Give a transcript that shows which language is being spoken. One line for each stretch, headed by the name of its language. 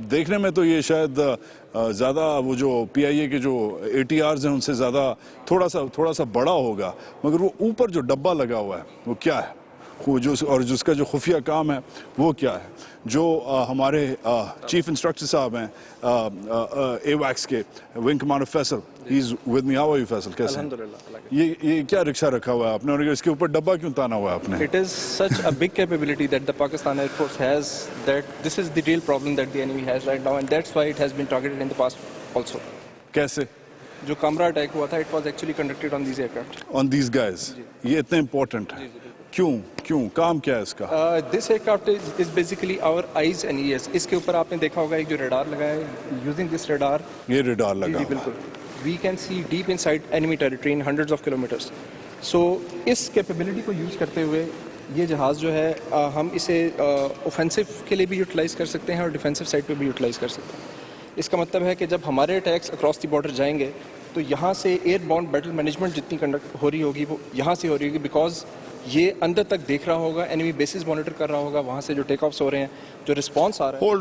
Urdu: اب دیکھنے میں تو یہ شاید زیادہ وہ جو پی آئی اے کے جو اے ٹی آرز ہیں ان سے زیادہ تھوڑا سا بڑا ہوگا, مگر وہ اوپر جو ڈبہ لگا ہوا ہے وہ کیا ہے, اور جس کا جو خفیہ کام ہے وہ کیا ہے. جو ہمارے چیف انسٹرکٹر صاحب ہیں ایویکس کے wing commander Faisal,
English: He is with me. How are you
Urdu: Faisal, کیسے ہیں؟ یہ کیا رکشہ رکھا ہوا ہے آپ نے اور اس کے اوپر ڈبہ کیوں تانا ہوا ہے آپ نے؟
English: It is such a big capability that the Pakistan Air Force has, that this is the real problem that the enemy has right now, and that's why it has been targeted in the past also.
Urdu: کیسے جو کامرا attack ہوا تھا,
English: it was actually conducted on these aircraft. On these guys.
Urdu: یہ اتنے important ہے. کیوں کام کیا ہے اس کا؟
English: This aircraft is basically our eyes and ears.
Urdu: اس کے اوپر آپ نے دیکھا ہوگا ایک جو ریڈار لگا ہے.
English: Using this radar,
Urdu: یہ ریڈار لگا جی بالکل,
English: we can see deep inside enemy territory in hundreds of kilometers.
Urdu: So اس capability کو یوز کرتے ہوئے یہ جہاز جو ہے ہم اسے اوفینسو کے لیے بھی یوٹیلائز کر سکتے ہیں اور ڈیفینسو سائڈ پہ بھی یوٹیلائز کر سکتے ہیں. اس کا مطلب ہے کہ جب ہمارے اٹیکس
English: across the border
Urdu: جائیں گے تو یہاں سے ایئر باؤنڈ بیٹل مینجمنٹ جتنی کنڈکٹ ہو رہی ہوگی وہ یہاں سے ہو رہی ہوگی, بیکاز یہ اندر تک دیکھ رہا ہوگا, انیمی بیسز مانیٹر کر رہا ہوگا, وہاں سے جو ٹیک آفس ہو رہے ہیں, جو رسپانس آ رہا ہے.